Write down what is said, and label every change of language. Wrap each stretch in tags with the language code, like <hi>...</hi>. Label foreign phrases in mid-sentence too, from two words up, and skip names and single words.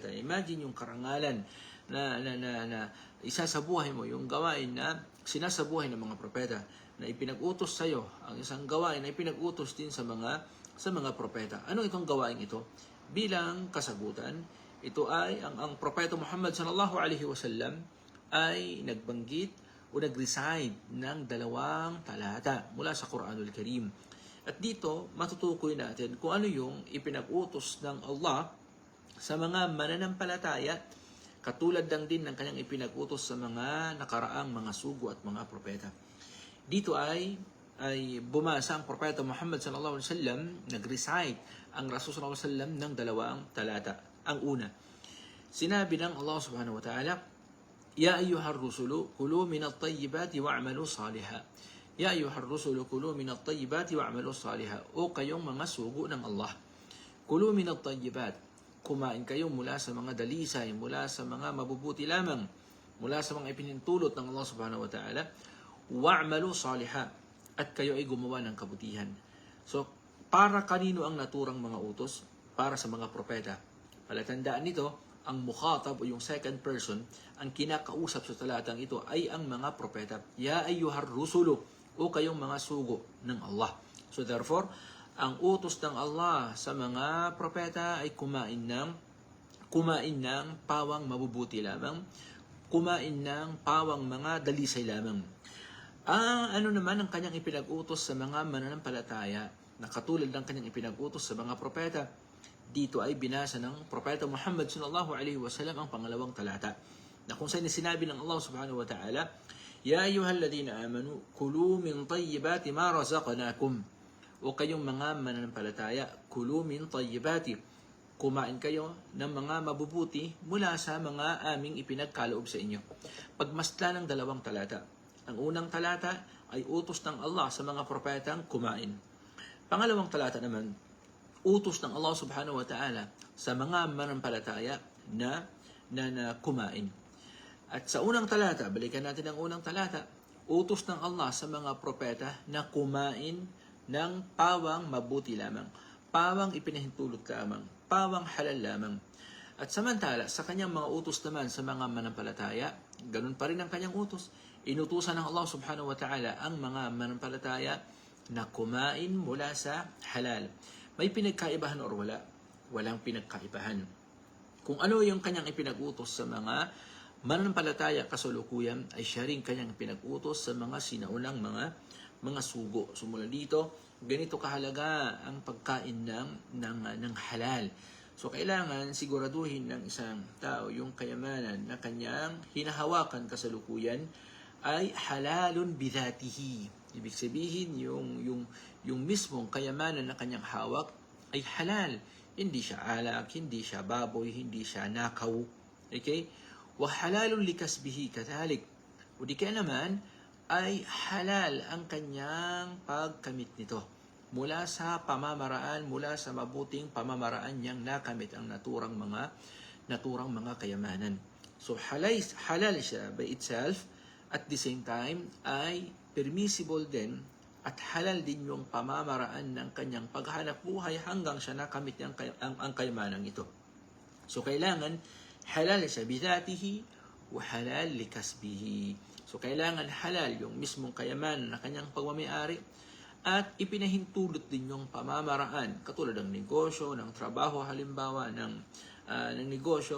<tl>Imagine yung karangalan na isa sa buhay mo, yung gawain na sinasabuhay ng mga propeta, na ipinag-utos sa iyo, ang isang gawain na ipinag-utos din sa mga propeta. Ano itong gawain ito? Bilang kasagutan, ito ay ang Propeta Muhammad</tl> <ar>صلى الله عليه وسلم</ar> <tl>ay nagbanggit o nag-recite ng 2 talata mula sa</tl> <ar>القرآن الكريم.</ar> <tl>At dito, matutukoy natin kung ano yung ipinag-utos ng Allah sa mga mananampalataya, katulad lang din ng kanyang ipinag-utos sa mga nakaraang mga sugo at mga propeta. Dito ay bumasa ang Propeta Muhammad</tl> <ar>صلى الله عليه وسلم,</ar> <tl>nag-recite ang Rasul</tl> <ar>صلى الله عليه وسلم</ar> <tl>ng 2 talata. Ang una, sinabi ng Allah</tl> <ar>سبحانه وتعالى, يا أيها الرسل كلوا من الطيبات واعملوا صالحا. يا أيها الرسل كلوا من الطيبات واعملوا صالحا.</ar> <tl>O kayong mga sugo ng Allah,</tl> <ar>كلوا من الطيبات,</ar> <tl>kumain kayo mula sa mga dalisay, mula sa mga mabubuti lamang, mula sa mga ipinintulot ng Allah</tl> <ar>سبحانه وتعالى, واعملوا صالحا,</ar> <tl>at kayo ay gumawa ng kabutihan. So, para kanino ang naturang mga utos? Para sa mga propeta. Palatandaan nito, ang mukhatab o yung</tl> <en>second person,</en> <tl>ang kinakausap sa talatang ito ay ang mga propeta.</tl> <ar>يا أيها الرسل,</ar> <tl>o kayong mga sugo ng Allah.</tl> <en>So therefore,</en> <tl>ang utos ng Allah sa mga propeta ay kumain ng pawang mabubuti lamang, kumain ng pawang mga dalisay lamang. Ano naman ang kanyang ipinag-utos sa mga mananampalataya na katulad ng kanyang ipinag-utos sa mga propeta? Dito ay binasa ng Propeta Muhammad</tl> <ar>صلى الله عليه وسلم</ar> <tl>ang pangalawang talata, na kung saan sinabi ng Allah</tl> <ar>سبحانه وتعالى, يا أيها الذين آمنوا كلوا من طيبات ما رزقناكم.</ar> <tl>O kayong mga mananampalataya,</tl> <ar>كلوا من طيبات,</ar> <tl>kumain kayo ng mga mabubuti mula sa mga aming ipinagkaloob sa inyo. Pagmasdan ng dalawang talata. Ang unang talata ay utos ng Allah sa mga propetang kumain. Pangalawang talata naman, utos ng Allah</tl> <ar>سبحانه وتعالى</ar> <tl>sa mga mananampalataya na kumain. At sa unang talata, balikan natin ang unang talata, utos ng Allah sa mga propeta na kumain ng pawang mabuti lamang, pawang ipinahintulot lamang, pawang halal lamang. At samantala, sa kanyang mga utos naman sa mga manampalataya, ganun pa rin ang kanyang utos. Inutusan ng Allah</tl> <ar>سبحانه وتعالى</ar> <tl>ang mga manampalataya na kumain mula sa halal. May pinagkaibahan or wala? Walang pinagkaibahan. Kung ano yung kanyang ipinag-utos sa mga mananampalataya kasalukuyan, ay siya rin kanyang pinag-utos sa mga sinaunang mga sugo. So mula dito, ganito kahalaga ang pagkain ng halal. So kailangan siguraduhin ng isang tao yung kayamanan na kanyang hinahawakan kasalukuyan ay</tl> <ar>حلال بذاته.</ar> <tl>Ibig sabihin yung mismong kayamanan na kanyang hawak ay halal. Hindi siya alak, hindi siya baboy, hindi siya nakaw. Okay?</tl> <ar>وحلال لكسبه كذلك.</ar> <tl>O di kaya naman ay halal ang kanyang pagkamit nito mula sa pamamaraan, mula sa mabuting pamamaraan niyang nakamit ang naturang mga kayamanan. So halal siya</tl> <en>by itself, at the same time</en> <tl>ay permissible din at halal din yung pamamaraan ng kanyang paghanap buhay hanggang siya nakamit ang kayamanan ito. So kailangan halal siya</tl> <ar>بذاته وحلال لكسبه.</ar> <tl>So kailangan halal yung mismong kayamanan na kanyang pagmamayari, at ipinahintulot din yung pamamaraan katulad ng negosyo, ng trabaho, halimbawa ng negosyo.</tl>